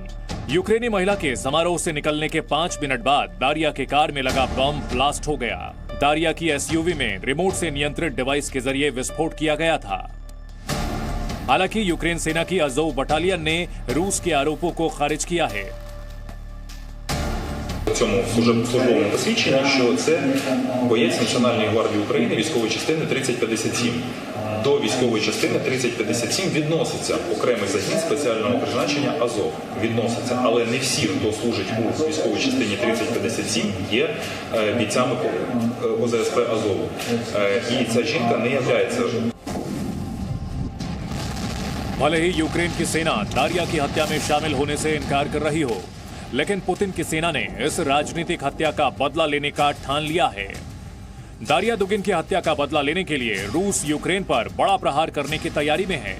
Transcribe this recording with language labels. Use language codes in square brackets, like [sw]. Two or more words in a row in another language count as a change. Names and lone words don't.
[hi] यूक्रेनी महिला के समारोह से निकलने के 5 मिनट बाद दारिया के कार में लगा बम ब्लास्ट हो गया। दारिया की एसयूवी में रिमोट से नियंत्रित डिवाइस के जरिए विस्फोट किया गया था। हालांकि यूक्रेन सेना की अज़ोव बटालियन ने रूस के आरोपों को खारिज किया है। [uk] цьому службовому посвідченні, що це боєць Національної гвардії України військової частини 3057. До військової частини 3057 відноситься окремий загін спеціального призначення Азов. Відноситься, але не всі, хто служить у військовій частині 3057, є бійцями ОЗСП Азову. І ця жінка не являється. [hi] भले ही यूक्रेन की सेना दारिया की हत्या में शामिल होने से इनकार कर रही हो, लेकिन पुतिन की सेना ने इस राजनीतिक हत्या का बदला लेने का ठान लिया है। दारिया दुगिन की हत्या का बदला लेने के लिए रूस यूक्रेन पर बड़ा प्रहार करने की तैयारी में है।